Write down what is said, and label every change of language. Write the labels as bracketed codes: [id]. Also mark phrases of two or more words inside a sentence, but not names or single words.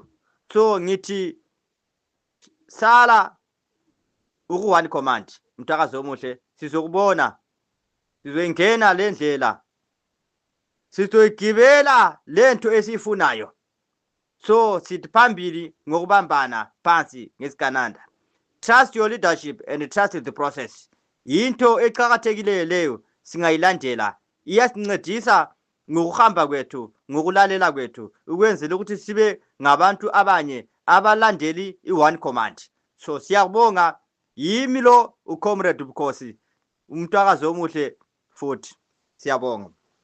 [nd] So ngithi sala uku- [en] one command [nd] Mthakazo omuhle, sizokubona, sizoyingena le ndlela, sizoyigibela lento esifunayo. So sithi phambili ngokubambana phansi ngesigananda. [en] Trust your leadership and trust the process. [nd] Into eqhakathekileyo leyo singayilandela, iyasincedisa ngokuhamba kwethu, ngokulalela kwethu ukwenzela ukuthi sibe ngabantu abanye abalandeli i- [en] one command. [nd] So siyabonga, yimi lo uComrade Bukhosi, Mthakazo omuhle futhi siyabonga.